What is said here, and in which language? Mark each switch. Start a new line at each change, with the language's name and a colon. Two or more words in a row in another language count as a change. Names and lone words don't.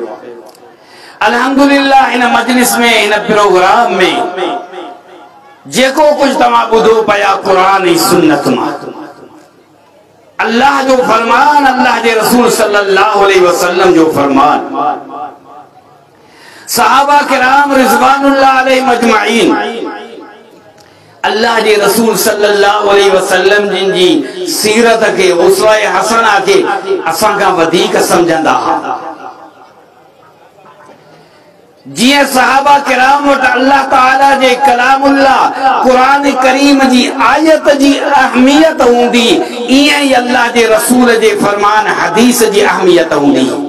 Sindhi: अल्हम्दुलिल्लाह हिन मजलिस में, हिन प्रोग्राम में जेको कुछ तव्हां ॿुधो पिया कुरान ऐं सुन्नत मां, अल्लाह जो फरमान, अल्लाह जे रसूल
Arabic: صلى الله عليه وسلم
Sindhi: जो फरमान, सहाबा किराम
Arabic: رضوان الله عليهم أجمعين,
Sindhi: अल्लाह जे रसूल
Arabic: صلى الله عليه وسلم
Sindhi: जिन जी सीरत के,
Arabic: أسوة حسنة
Sindhi: के असां खां वधीक समझंदा हुआ। जिए सहाबा किराम वट अल्लाह ताला जे कलामुल्लाह कुरान करीम जी आयत जी अहमियत हूंदी, इएं ई अल्लाह जे रसूल जे फरमान हदीस जी अहमियत हूंदी।